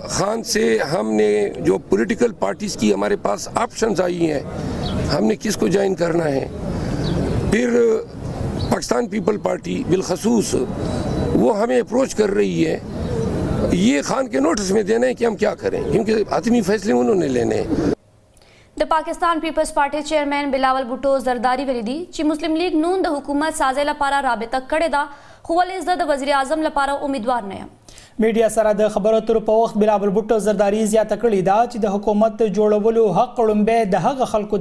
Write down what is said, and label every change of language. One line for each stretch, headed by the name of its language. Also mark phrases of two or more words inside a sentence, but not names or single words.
Urdu: خان سے ہم نے جو
English: political parties
Urdu: کی ہمارے پاس آپشنز آئی ہیں، ہم نے کس کو جوائن کرنا ہے، پھر پاکستان پیپل پارٹی بالخصوص وہ ہمیں اپروچ کر رہی ہے. یہ خان کے نوٹس میں دینا ہے کہ ہم کیا کریں کیونکہ حتمی فیصلے انہوں نے لینے ہیں.
Pashto: د پاکستان پیپلز پارټي چیرمن بلاول بوټو زرداری ویلي دي چې مسلم لیگ نون د حکومت سازي لپاره رابطه کړې ده خو ولې زه د وزیر اعظم لپاره امیدوار نه یم میډیا سره د خبرو اترو په وخت بلاول بوټو زرداری زیاته کړې ده چې د حکومت جوړولو حق لومبه د هغه خلکو